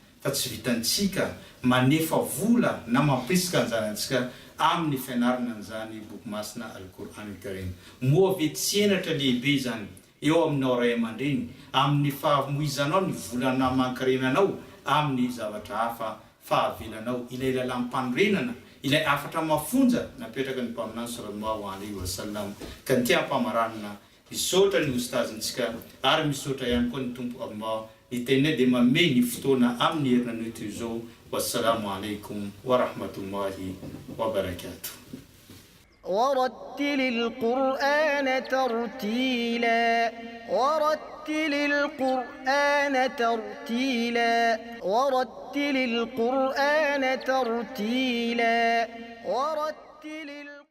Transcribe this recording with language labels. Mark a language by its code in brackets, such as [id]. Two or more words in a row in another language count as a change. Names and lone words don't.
[mg] fa tsy vitantsika manefa vola na mampisika ny zanantsika amin'ny fianarana an'izany boky masina Al-Qur'an Al-Karim. Moa ve tsy enatra lehibe zany eo aminao ray aman-dreny amin'ny fahamoizanao ny volana mankarenanao amin'ny zavatra hafa fahavelanao, ilay lalam-panorenana, ilay afatra mafonja napetraka ny mpaminany [ar] صلى الله عليه وسلم. [mg] Ka ny tiam-pamaranana misaotra ny ustazintsika ary misaotra ihany koa ny tompo Allah itenay dia manome ny fotoana amin'ny herinan'io toy izao. [ar] والسلام عليكم ورحمة الله وبركاته. ورتل القرآن ترتيلا ورتل القرآن ترتيلا ورتل القرآن ترتيلا ورتل